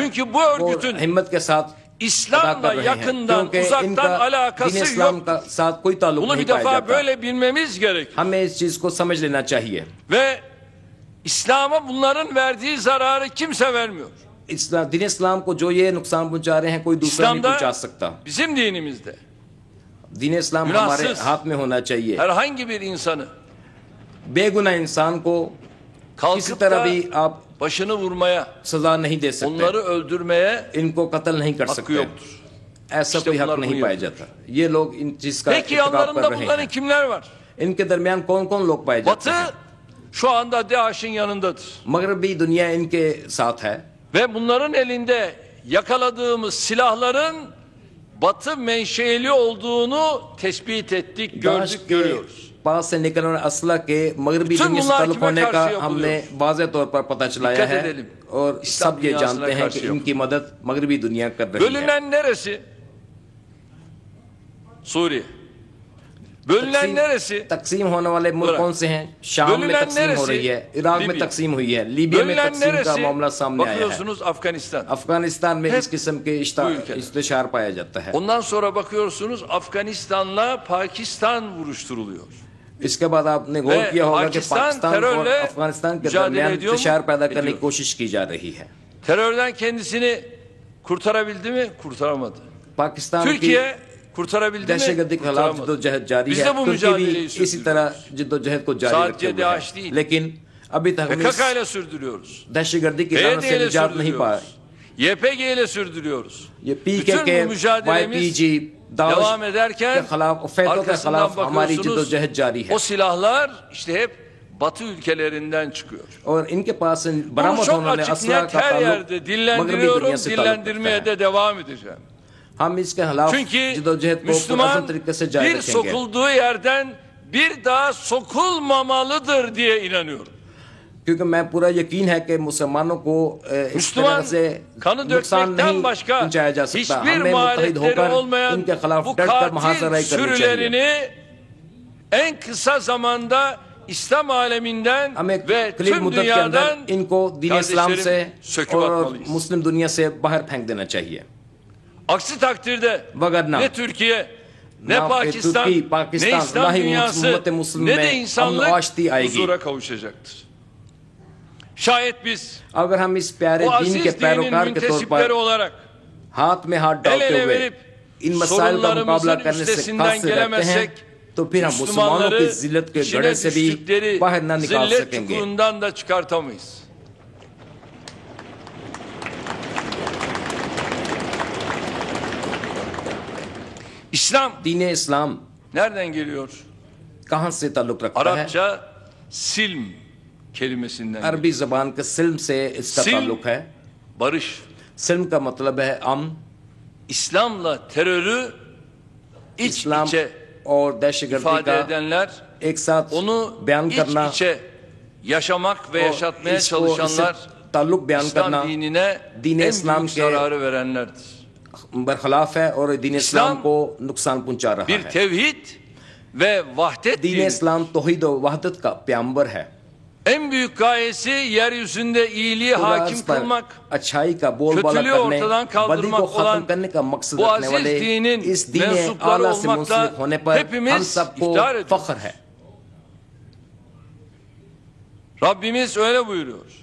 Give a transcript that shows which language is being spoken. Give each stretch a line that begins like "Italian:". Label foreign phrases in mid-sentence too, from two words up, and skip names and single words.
Turkish: Çünkü bu örgütün İslam'la yakından, uzaktan alakası yok. Bunu bir defa böyle bilmemiz gerekiyor. Ve İslam'a bunların verdiği zararı kimse vermiyor.
Urdu: دین اسلام کو جو یہ نقصان پہنچا رہے ہیں کوئی دوسرا نہیں پہنچا سکتا.
Turkish: Bizim dinimizde
Urdu: دین اسلام ہمارے ہاتھ میں ہونا چاہیے.
Turkish: Herhangi bir insanı
Urdu: بے گناہ انسان کو کسی طرح بھی آپ
Turkish: başını vurmaya,
Urdu: سزا نہیں دے سکتے,
Turkish: onları öldürmeye
Urdu: ان کو قتل نہیں کر سکتے، ایسا کوئی حق نہیں پایا جاتا. یہ لوگ ان چیز کا اتفاق کر رہے ہیں.
Turkish: Kimler var?
Urdu: ان کے درمیان کون کون لوگ پائے جاتے ہیں?
Turkish: Batı şu anda DAEŞ'in yanındadır.
Urdu: مغربی دنیا ان کے ساتھ ہے.
Turkish: Ve bunların elinde yakaladığımız silahların Batı menşeli olduğunu tespit ettik, gördük, görüyoruz.
Urdu: پاس سے نکلنے والے اسلحہ کے مغربی دنیا سے تعلق ہونے کا ہم نے واضح طور پر پتا چلایا ہے اور سب یہ جانتے ہیں کہ ان کی مدد مغربی دنیا کر رہی ہے.
Turkish: Bölünen neresi? Suriye. Bölünen neresi?
Urdu: تقسیم ہونے والے ملک کون سے ہیں؟ شام میں تقسیم ہو رہی ہے، عراق میں تقسیم ہوئی ہے، لیبیا میں تقسیم کا معاملہ سامنے آیا ہے. افغانستان میں اس قسم کے اشتشار پایا جاتا ہے.
Turkish: Ondan sonra bakıyorsunuz Afganistan'la Pakistan vuruşturuluyor.
Urdu: اس کے بعد آپ نے غور کیا ہوگا کہ پاکستان اور افغانستان کے درمیان انتشار پیدا کرنے کی کوشش کی جا رہی ہے.
Turkish: Terörden kendisini kurtarabildi mi? Kurtaramadı. पाकिस्तान Türkiye kurtarabildi mi?
Urdu: دہشت گردی کے خلاف جدوجہد جاری ہے۔ ترکی بھی اسی طرح جدوجہد کو جاری رکھے ہوئے ہے. لیکن ابھی تک ہم دہشت گردی کی لعنت سے نجات نہیں پائے.
Turkish: YPG ile sürdürüyoruz. Bütün bu mücadelemiz devam ederken arkasından bakıyorsunuz o silahlar işte hep Batı ülkelerinden çıkıyor. Bunu çok açık net her yerde dillendiriyorum, dillendirmeye de devam edeceğim. Çünkü Müslüman bir sokulduğu yerden bir daha sokulmamalıdır diye inanıyorum.
Urdu: کیونکہ میں پورا یقین ہے کہ مسلمانوں کو اس طرح سے نقصان نہیں پہنچایا جا سکتا. ہمیں متحد ہو کر ان کے خلاف ڈٹ کر محاصرہ کرنی چاہیے.
Turkish: En kısa zamanda İslam aleminden ve tüm dünyadan
Urdu: ان کو دین اسلام سے اور مسلم دنیا سے باہر پھینک دینا چاہیے.
Turkish: Aksi takdirde ne Türkiye, ne Pakistan, ne İslam dünyası, ne de insanlık huzura kavuşacaktır. Şayet biz o aziz dinin müntesipleri olarak el ele verip sorunlarımızın üstesinden gelemezsek Müslümanları içine düştükleri zillet çukurundan da çıkartamayız. İslam dine İslam nereden geliyor?
Urdu: کہاں سے تعلق رکھتا ہے?
Turkish: Arapça silm kelimesinden.
Urdu: عربی زبان کے سلم سے اس کا تعلق ہے.
Turkish: Barış.
Urdu: سلم کا مطلب ہے امن.
Turkish: İslam'la terörü iç içe और ifade edenler,
Urdu: ایک ساتھ
Turkish: onu
Urdu: بیان کرنا,
Turkish: iç içe yaşamak ve yaşatmaya çalışanlar İslam dinine en büyük zararı verenlerdir.
Urdu: برخلاف ہے اور دین اسلام کو نقصان پہنچا رہا ہے.
Turkish: Bir tevhid ve vahdet
Urdu: دین اسلام توحید اور وحدت کا پیامبر ہے.
Turkish: En büyük gayesi yeryüzünde iyiliği hakim kılmak, kötülüğü ortadan kaldırmak olan bu aziz dinin mensupları olmakla hepimiz iftihar ediyoruz. Rabbimiz öyle buyuruyor.